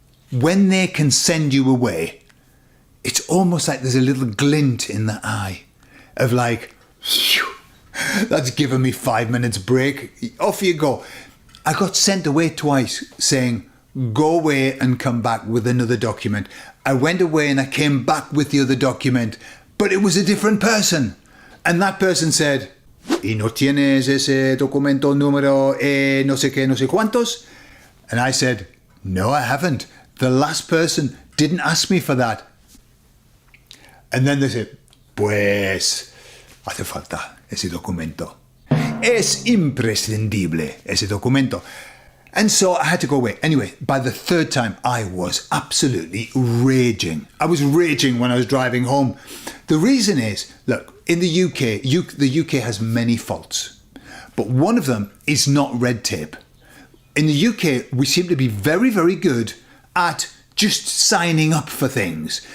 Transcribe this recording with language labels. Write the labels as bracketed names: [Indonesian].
[English] When they can send you away, it's almost like there's a little glint in the eye of like, phew, that's given me 5 minutes break. Off you go. I got sent away twice saying, go away and come back with another document. I went away and I came back with the other document, but it was a different person. And that person said, [Spanish] ¿Y no tienes ese documento número no sé qué, no sé cuántos? [English] And I said, no, I haven't. The last person didn't ask me for that. And then they said, [Spanish] pues hace falta ese documento. Es imprescindible ese documento. [English] And so I had to go away. Anyway, by the third time, I was absolutely raging. I was raging when I was driving home. The reason is, look, in the UK, the UK has many faults, but one of them is not red tape. In the UK, we seem to be very, very good at just signing up for things.